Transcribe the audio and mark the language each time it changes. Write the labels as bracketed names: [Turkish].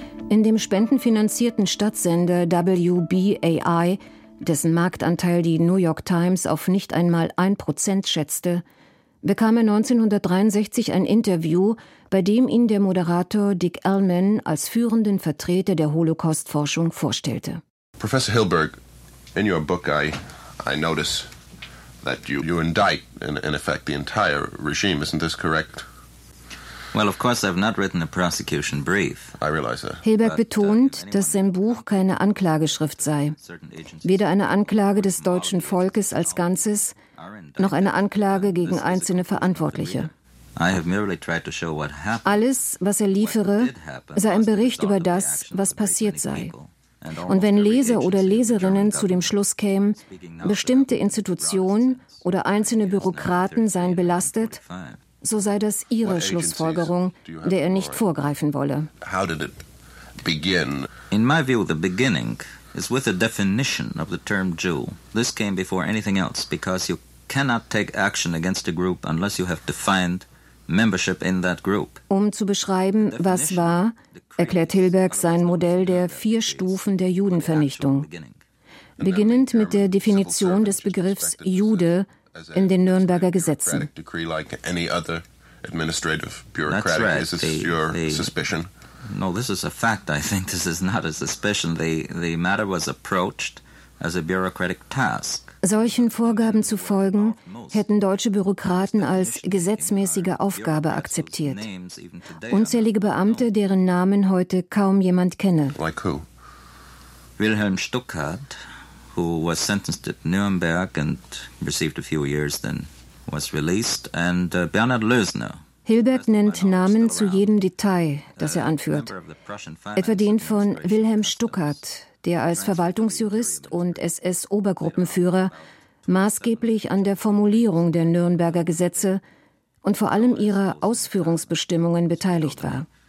[German] In dem spendenfinanzierten Stadtsender WBAI, dessen Marktanteil die New York Times auf nicht einmal 1% schätzte, bekam er 1963 ein Interview, bei dem ihn der Moderator Dick Ellman als führenden Vertreter der Holocaust-Forschung vorstellte. [English] Professor Hilberg, in your book I notice that you indict in effect the entire regime, isn't this correct? Well, of course, I've not written a prosecution brief. I realize that. [German] Hilberg betont, dass sein Buch keine Anklageschrift sei. Weder eine Anklage des deutschen Volkes als Ganzes, noch eine Anklage gegen einzelne Verantwortliche. Alles, was er liefere, sei ein Bericht über das, was passiert sei. Und wenn Leser oder Leserinnen zu dem Schluss kämen, bestimmte Institutionen oder einzelne Bürokraten seien belastet, so sei das ihre Schlussfolgerung, der er nicht vorgreifen wolle. [English] How did it begin? In my view, the beginning is with the definition of the term Jew. This came before anything else, because you cannot take action against a group unless you have defined membership in that group. [German] Um zu beschreiben, was war, erklärt Hilberg sein Modell der vier Stufen der Judenvernichtung. Beginnend mit der Definition des Begriffs Jude in den Nürnberger Gesetzen. [English] That's right. No, this is a fact. I think this is not a suspicion. The matter was approached as a bureaucratic task. [German] Solchen Vorgaben zu folgen, hätten deutsche Bürokraten als gesetzmäßige Aufgabe akzeptiert. Unzählige Beamte, deren Namen heute kaum jemand kenne. [English] Like who? Wilhelm Stuckart, who was sentenced at Nuremberg and received a few years, then was released, and Bernhard Lösner. [German] Hilberg nennt Namen zu jedem Detail, das er anführt. Etwa den von Wilhelm Stuckart, der als Verwaltungsjurist und SS-Obergruppenführer maßgeblich an der Formulierung der Nürnberger Gesetze und vor allem ihrer Ausführungsbestimmungen beteiligt war.